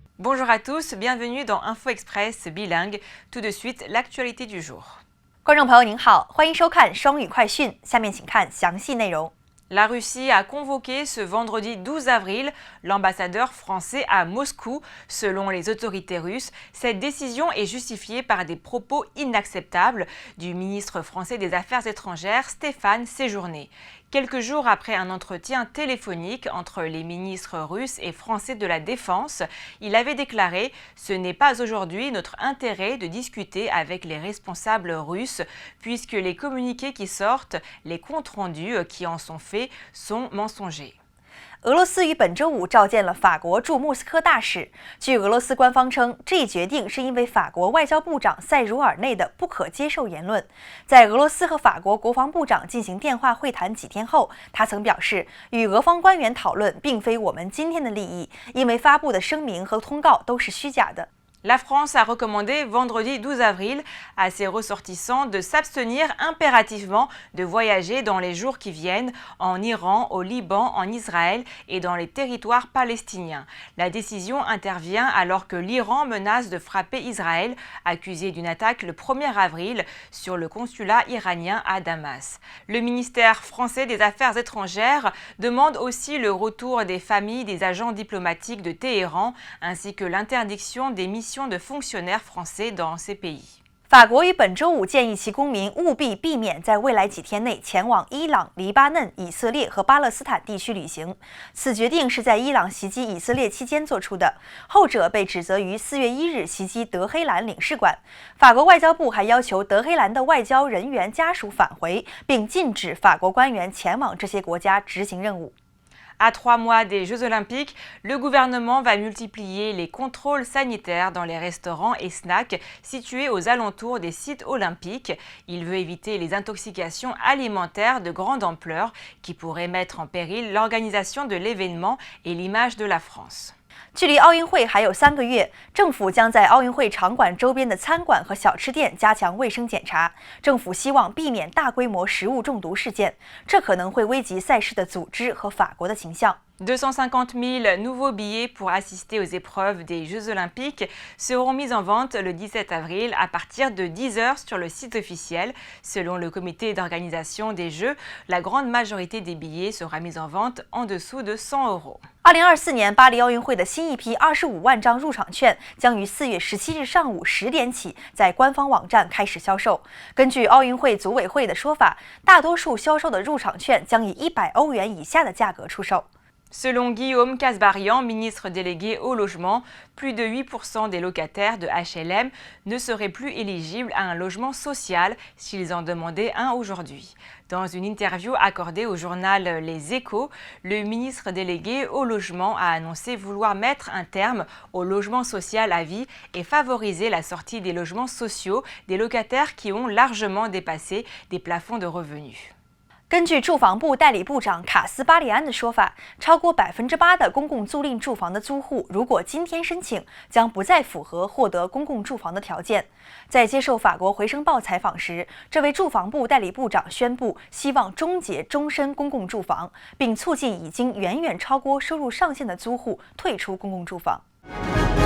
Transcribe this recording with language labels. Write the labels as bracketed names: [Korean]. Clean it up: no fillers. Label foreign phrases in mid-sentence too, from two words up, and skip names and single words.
[French] Bonjour à tous, bienvenue dans Info Express bilingue. Tout de suite, l'actualité du jour. [Chinese] 观众朋友您好，欢迎收看双语快讯。下面请看详细内容。 [French] La Russie a convoqué ce vendredi 12 avril l'ambassadeur français à Moscou. Selon les autorités russes, cette décision est justifiée par des propos inacceptables du ministre français des Affaires étrangères Stéphane Séjourné. Quelques jours après un entretien téléphonique entre les ministres russes et français de la Défense, il avait déclaré « Ce n'est pas aujourd'hui notre intérêt de discuter avec les responsables russes puisque les communiqués qui sortent, les comptes rendus qui en sont faits sont mensongers. » [Chinese] 俄罗斯于本周五召见了法国驻莫斯科大使。据俄罗斯官方称，这一决定是因为法国外交部长塞茹尔内的不可接受言论。在俄罗斯和法国国防部长进行电话会谈几天后，他曾表示，与俄方官员讨论并非我们今天的利益，因为发布的声明和通告都是虚假的。 [French] La France a recommandé vendredi 12 avril à ses ressortissants de s'abstenir impérativement de voyager dans les jours qui viennent en Iran, au Liban, en Israël et dans les territoires palestiniens. La décision intervient alors que l'Iran menace de frapper Israël, accusé d'une attaque le 1er avril sur le consulat iranien à Damas. Le ministère français des Affaires étrangères demande aussi le retour des familles des agents diplomatiques de Téhéran ainsi que l'interdiction des missions de fonctionnaires français dans ces pays. [Chinese] 法国于本周五建议其公民务必避免在未来几天内前往伊朗、黎巴嫩、以色列和巴勒斯坦地区旅行。此决定是在伊朗袭击以色列期间做出的，后者被指责于4月1日袭击德黑兰领事馆。法国外交部还要求德黑兰的外交人员家属返回，并禁止法国官员前往这些国家执行任务。 [French] À 3 mois des Jeux Olympiques, le gouvernement va multiplier les contrôles sanitaires dans les restaurants et snacks situés aux alentours des sites olympiques. Il veut éviter les intoxications alimentaires de grande ampleur qui pourraient mettre en péril l'organisation de l'événement et l'image de la France. [Chinese] 距离奥运会还有3个月，政府将在奥运会场馆周边的餐馆和小吃店加强卫生检查。政府希望避免大规模食物中毒事件，这可能会危及赛事的组织和法国的形象。 [French] 250 000 nouveaux billets pour assister aux épreuves des Jeux Olympiques seront mis en vente le 17 avril à partir de 10 h sur le site officiel. Selon le comité d'organisation des Jeux, la grande majorité des billets sera mise en vente en dessous de 100 €. [Chinese] 2024 年巴黎奥运会的新一批25万张入场券将于4月17日上午10点起在官方网站开始销售。根据奥运会组委会的说法，大多数销售的入场券将以100欧元以下的价格出售。 [French] Selon Guillaume Kasbarian, ministre délégué au logement, plus de 8% des locataires de HLM ne seraient plus éligibles à un logement social s'ils en demandaient un aujourd'hui. Dans une interview accordée au journal Les Échos, le ministre délégué au logement a annoncé vouloir mettre un terme au logement social à vie et favoriser la sortie des logements sociaux des locataires qui ont largement dépassé des plafonds de revenus. [Chinese] 根据住房部代理部长卡斯巴里安的说法，超过8%的公共租赁住房的租户，如果今天申请，将不再符合获得公共住房的条件。在接受法国《回声报》采访时，这位住房部代理部长宣布，希望终结终身公共住房，并促进已经远远超过收入上限的租户退出公共住房。